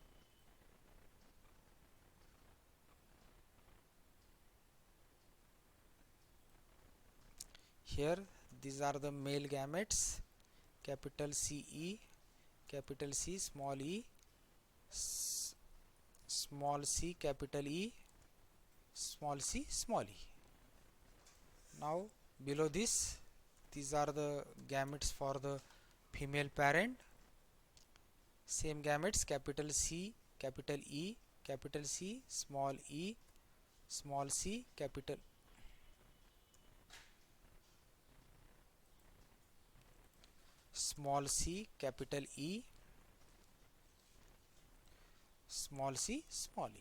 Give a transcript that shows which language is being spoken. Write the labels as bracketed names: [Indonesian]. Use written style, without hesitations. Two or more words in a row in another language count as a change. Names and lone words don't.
[English] Here these are the male gametes, capital CE, capital C, small e, small c, capital E, small c, small e. Now below this, these are the gametes for the female parent. Same gametes, capital C, capital E, capital C, small e, small c, capital small c, capital E, small c, small e.